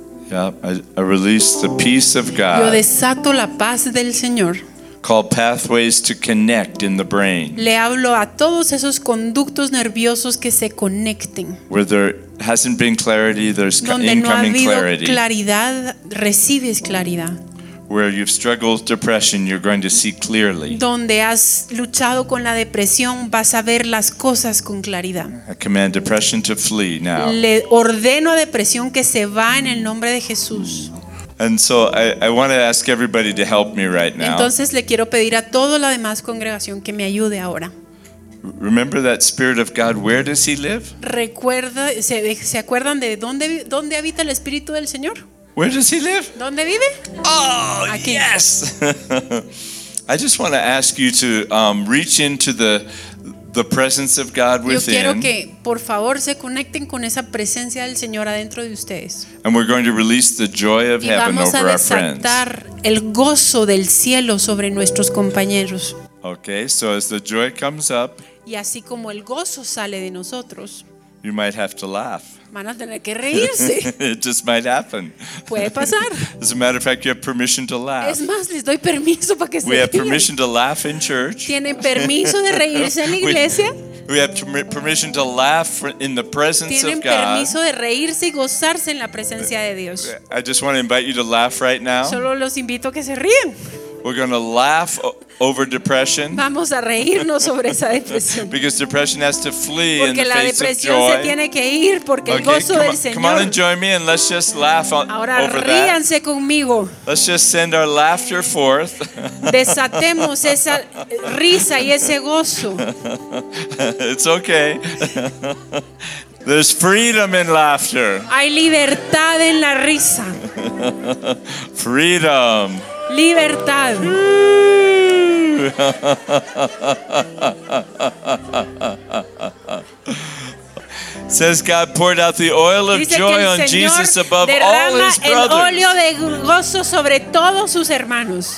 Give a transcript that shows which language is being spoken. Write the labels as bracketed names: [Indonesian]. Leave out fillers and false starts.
[English] Yeah, I release the peace of God. [Spanish] Yo desato la paz del Señor. [English] Called pathways to connect in the brain. [Spanish] Le hablo a todos esos conductos nerviosos que se conecten. [English] Where there hasn't been clarity, there's [Spanish] donde [English] incoming [Spanish] no ha habido [English] clarity. [Spanish] Claridad, recibes claridad. [English] Where you've struggled depression, you're going to see clearly. [Spanish] Donde has luchado con la depresión, vas a ver las cosas con claridad. [English] I command depression to flee now. [Spanish] Le ordeno a depresión que se va en el nombre de Jesús. [English] And so I want to ask everybody to help me right now. [Spanish] Entonces le quiero pedir a toda la demás congregación que me ayude ahora. [English] Remember that Spirit of God, where does he live? [Spanish] Recuerda, ¿se acuerdan de dónde habita el Espíritu del Señor? [English] Where does he live? [Spanish] ¿Dónde vive? Oh, aquí. Yes. [English] I just want to ask you to reach into the presence of God within. [Spanish] Yo quiero que por favor se conecten con esa presencia del Señor adentro de ustedes. [English] And we're going to release the joy of heaven over our friends. [Spanish] Y vamos a desatar el gozo del cielo sobre nuestros compañeros. [English] Okay, so as the joy comes up. [Spanish] Y así como el gozo sale de nosotros. [English] You might have to laugh. [Spanish] Van a tener que reírse. [English] It just might happen. [Spanish] Puede pasar. [English] As a matter of fact, you have permission to laugh. [Spanish] Es más, les doy permiso para que se [English] We [Spanish] ríen. [English] Have permission to laugh in church. [Spanish] Tienen permiso de reírse en la iglesia. [English] We have permission to laugh in the presence of God. [Spanish] Tienen permiso de reírse y gozarse en la presencia de Dios. [English] I just want to invite you to laugh right now. [Spanish] Solo los invito a que se ríen. [English] We're going to laugh over depression. [Spanish] Vamos a reírnos sobre esa depresión. [English] Because depression has to flee [Spanish] porque [English] in the face of joy. [Spanish] Porque la depresión se tiene que ir porque [English] okay, [Spanish] el gozo del Señor. [English] Come on and join me and let's just laugh [Spanish] ahora [English] over [Spanish] ríanse [English] that. [Spanish] Ríanse conmigo. [English] Let's just send our laughter forth. [Spanish] Desatemos esa risa y ese gozo. [English] It's okay. There's freedom in laughter. [Spanish] Hay libertad en la risa. [English] Freedom. [Spanish] Libertad. [English] Says God poured out the oil of joy on Jesus above all his brothers. [Spanish] El óleo de gozo sobre todos sus hermanos.